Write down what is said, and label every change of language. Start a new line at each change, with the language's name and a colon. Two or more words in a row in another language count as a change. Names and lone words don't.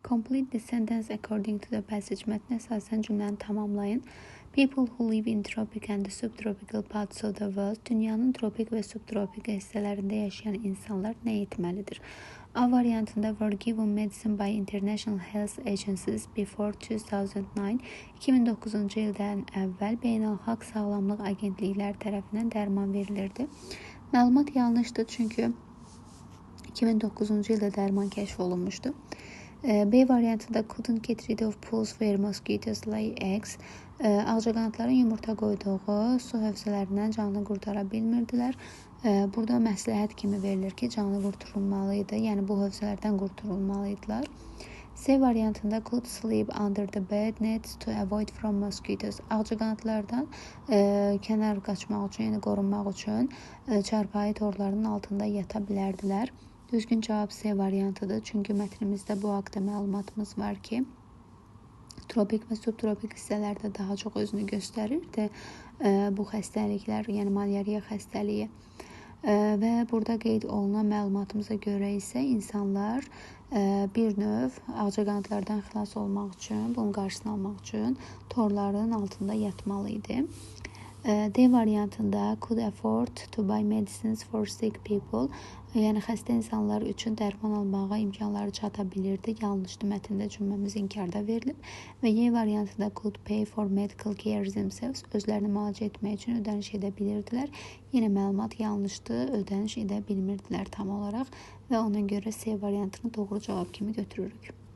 English: Complete the sentence according to the passage.
Azerbaijani: Mətnə əsasən cümləni tamamlayın.
English: People who live in tropic and subtropical parts of the world.
Azerbaijani: Dünyanın tropik və subtropik hissələrində yaşayan insanlar nə etməlidir?
English: A variantında were given medicine by international health agencies before 2009.
Azerbaijani: 2009-cu ildən əvvəl beynəlxalq sağlamlıq agentlikləri tərəfindən dərman verilirdi. Məlumat yanlışdır, çünki 2009-cu ildə dərman kəşf olunmuşdu.
English: B variantında couldn't get rid of pools where mosquitoes lay eggs.
Azerbaijani: Ağcaqanadların yumurta qoyduğu su hövzələrindən canlı qurtara bilmirdilər. Burada məsləhət kimi verilir ki, canlı qurtarılmalıydı. Yəni bu hövzələrdən qurtarılmalıydılar.
English: C variantında could sleep under the bed net to avoid from mosquitoes.
Azerbaijani: Ağcaqanadlardan kənar qaçmaq üçün, yəni qorunmaq üçün çarpayı torlarının altında yata bilərdilər. Düzgün cavab C variantıdır. Çünki mətnimizdə bu haqda məlumatımız var ki, tropik və subtropik hissələrdə daha çox özünü göstərirdi bu xəstəliklər, yəni malyariya xəstəliyi. Və burada qeyd olunan məlumatımıza görə isə insanlar bir növ ağcaqanadlardan xilas olmaq üçün, bunun qarşısını almaq üçün torların altında yatmalı idi.
English: D variantında could afford to buy medicines for sick people.
Azerbaijani: Yəni xəstə insanlar üçün dərman almağa imkanları çata bilirdi. Yanlışdır, mətndə cümləmiz inkarda verilib. Və Y variantında
English: could pay for medical care themselves.
Azerbaijani: Özlərini müalicə etmək üçün ödəniş edə bilirdilər. Yenə məlumat yanlışdır, ödəniş edə bilmirdilər tam olaraq və ona görə C variantını doğru cavab kimi götürürük.